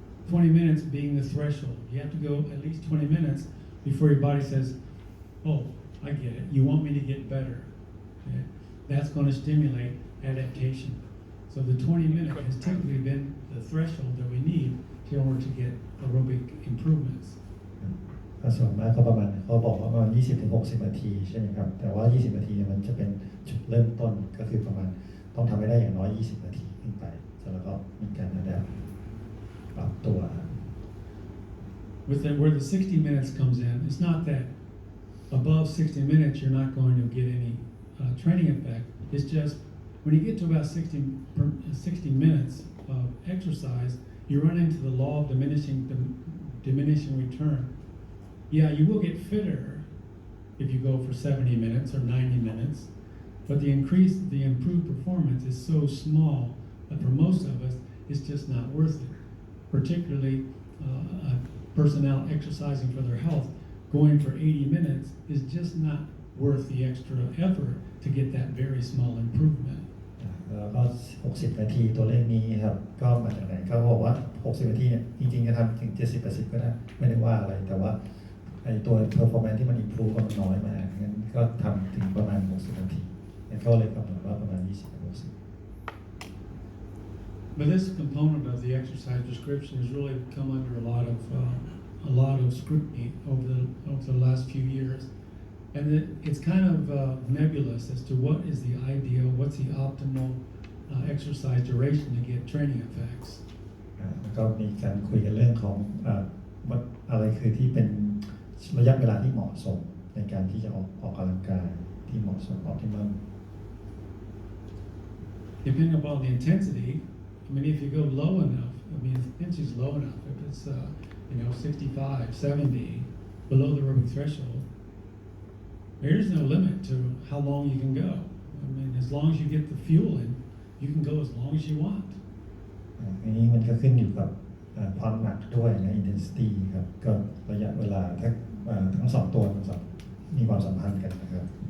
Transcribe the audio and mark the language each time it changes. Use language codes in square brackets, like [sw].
[en] 20 minutes being the threshold. You have to go at least 20 minutes before your body says, oh, I get it. You want me to get better. Okay? That's going to stimulate adaptation. So the 20 minutes has typically been the threshold that we need in order to get aerobic improvements. [th] ส่วนมากก็ประมาณเขาบอกว่าประมาณ 20-60 นาทีใช่ไหมครับแต่ว่า 20 นาทีมันจะเป็นจุดเริ่มต้นก็คือประมาณต้องทำให้ได้อย่างน้อย 20 นาทีขึ้นไปแล้วก็มีการปรับตัว [en] Where the 60 minutes comes in, it's not that above 60 minutes you're not going to get any training effect. It's just when you get to about 60 minutes of exercise, you run into the law of diminishing return. Yeah, you will get fitter if you go for 70 minutes or 90 minutes, but the improved performance is so small that for most of us, it's just not worth it. Particularly personnel exercising for their health, going for 80 minutes is just not worth the extra effort to get that very small improvement. [th] แล้วก็60 นาทีตัวเลขนี้ครับก็มาจากไหนเขาบอกว่า60 นาทีเนี่ยจริงๆจะทำถึง 70-80 ก็ได้ไม่ได้ว่าอะไรแต่ว่าไอ้ตัว performance ที่มัน improve มันน้อยมากงั้นก็ทำถึงประมาณ60 นาทีงั้นก็เลยกำหนดว่าประมาณ 20-60 [en] But this component of the exercise prescription has really come under a lot of scrutiny over the last few years, and it's kind of nebulous as to what is the ideal, what's the optimal exercise duration to get training effects. [th] ก็มีการคุยกันเรื่องของว่าอะไรคือที่เป็นระยะเวลาที่เหมาะสมในการที่จะออกกำลังกายที่เหมาะสม optimum. [en] Depending upon the intensity, I mean, if you go low enough, I mean, intensity is low enough. If it's, 65, 70, below the aerobic threshold, there is no limit to how long you can go. I mean, as long as you get the fuel in, you can go as long as you want. [th] อันนี้มันก็ขึ้นอยู่กับความหนักด้วยนะ intensity ครับก็ระยะเวลาทั้งสองตัวมีความสัมพันธ์กันนะครับ